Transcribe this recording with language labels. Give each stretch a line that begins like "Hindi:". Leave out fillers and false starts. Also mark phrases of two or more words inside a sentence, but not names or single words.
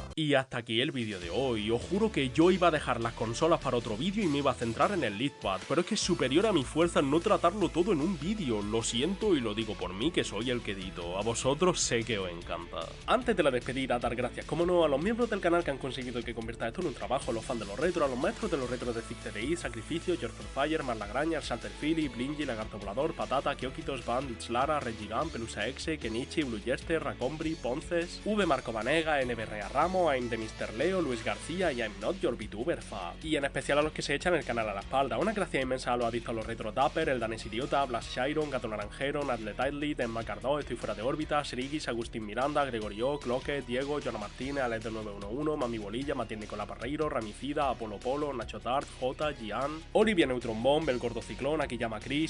Spanish: Y hasta aquí el vídeo de hoy. Os juro que yo iba a dejar las consolas para otro vídeo y me iba a centrar en el LeapPad, pero es que es superior a mi fuerza no tratarlo todo en un vídeo. Lo siento y lo digo por mí, que soy el que edito. A vosotros sé que os encanta. Antes de la despedida, dar gracias, como no, a los miembros del canal que han conseguido que convertir conviertas esto en un trabajo, los fans de los retros, a los maestros de los retros de CDI, Sacrificio, George for Fire, Marlagraña, Salter Philly, Blingy, Lagarto Volador, Patata, Kyokitos, Bandits, Lara, Regigan, Pelusa Exe, Kenichi, Blue Jester, Racombri, Ponces, V Marco Vanega, NBRA Ramo, I'm de Mr. Leo, Luis García y I'm Not Your VTuber Fa. Y en especial a los que se echan el canal a la espalda. Una gracia inmensa a los adictos a los retro Dapper, el Danes Idiota, Blast Chiron, Gato Naranjero, Nadle Tightly, Den Macardó, Estoy Fuera de Órbita, Sirigis, Agustín Miranda, Gregorio, Cloque, Diego, Joana Martínez, Alex del 911, Mami Bolilla, Matías Nicolás Parreiro, Ramicida, Apolo Polo, Nacho Tart, J, Gian, Olivia Neutron Bomb, El Gordo Ciclón, Akiyama Chris,